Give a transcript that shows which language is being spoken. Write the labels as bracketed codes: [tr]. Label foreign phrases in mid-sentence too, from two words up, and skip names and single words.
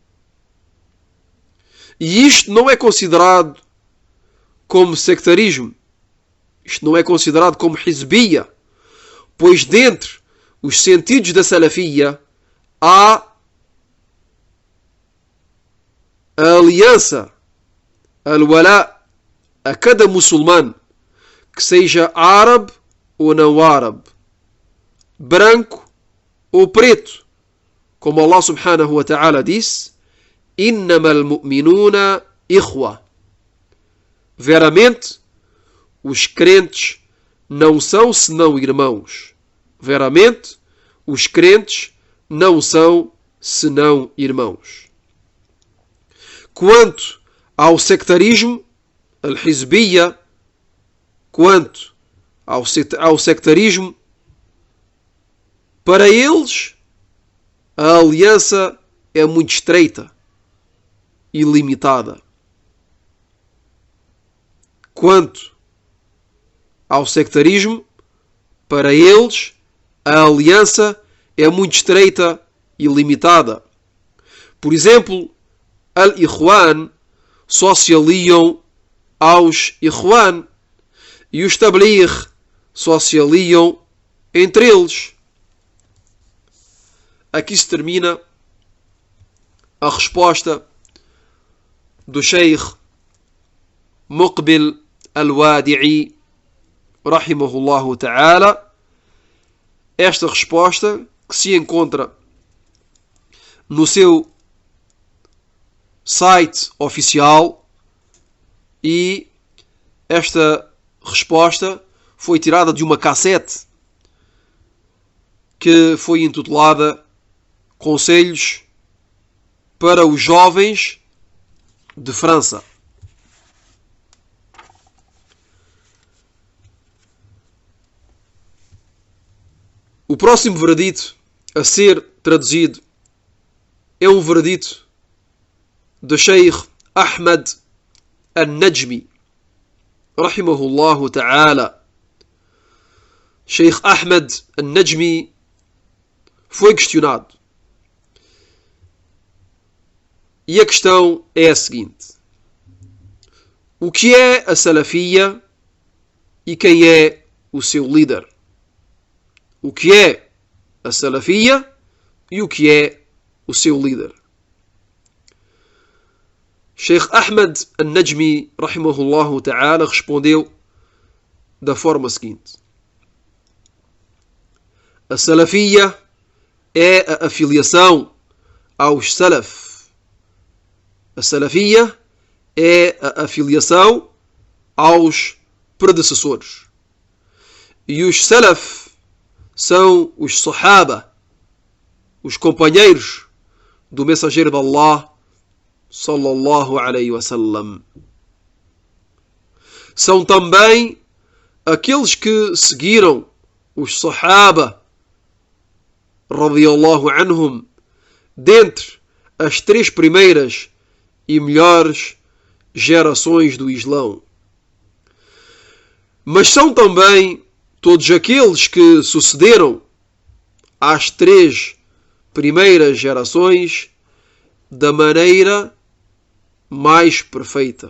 [pt] E isto não é considerado como sectarismo, isto não é considerado como hizbiya, pois dentre os sentidos da salafia há a aliança, al-wala, a cada muçulmano, que seja árabe ou não árabe, branco ou preto, como [ar] الله سبحانه وتعالى [pt] disse: [ar] إنما المؤمنون إخوة. [pt] Veramente, os crentes não são senão irmãos. Veramente, os crentes não são senão irmãos. Quanto ao sectarismo, al-hizbiya, quanto ao sectarismo, para eles a aliança é muito estreita e limitada. Quanto ao sectarismo, para eles a aliança é muito estreita e limitada. Por exemplo, al-Ikhwan só se aliam aos Ikhwan e os Tabligh só se aliam entre eles. Aqui se termina a resposta do Sheikh Muqbil al-Wadi'i, [ar] رحمه الله تعالى. [pt] Esta resposta que se encontra no seu site oficial, e esta resposta foi tirada de uma cassete que foi intitulada Conselhos para os Jovens de França. O próximo veredito a ser traduzido é um veredito de Sheikh Ahmed al-Najmi, [ar] رحمه الله تعالى. [pt] Sheikh Ahmed al-Najmi foi questionado. E a questão é a seguinte: o que é a salafia e quem é o seu líder? O que é a salafia e o que é o seu líder? Sheikh Ahmed al-Najmi, [ar] رحمه الله تعالى, [pt] respondeu da forma seguinte: a salafia é a afiliação aos salaf. A salafia é a afiliação aos predecessores. E os salaf são os sahaba, os companheiros do mensageiro de Allah, [ar] صلى الله عليه وسلم. [pt] São também aqueles que seguiram os sahaba, [ar] رضي الله عنهم, [pt] dentre as 3 primeiras e melhores gerações do Islão. Mas são também todos aqueles que sucederam às 3 primeiras gerações da maneira mais perfeita.